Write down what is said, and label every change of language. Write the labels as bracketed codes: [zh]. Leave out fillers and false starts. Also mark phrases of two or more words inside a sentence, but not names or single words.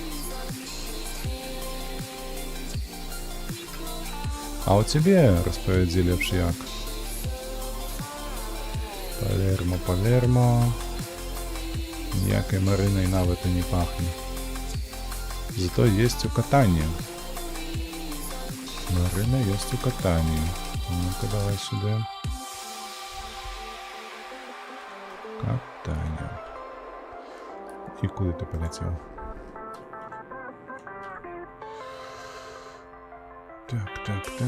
[be] А у цябе распавядзі лепш як? Палермо. Ніякай Марынай нават і не пахне. [ru] Зато есть у Катании. Марына есть у Катании. Ну-ка, давай сюда. Катания. И куда ты полетел? Так.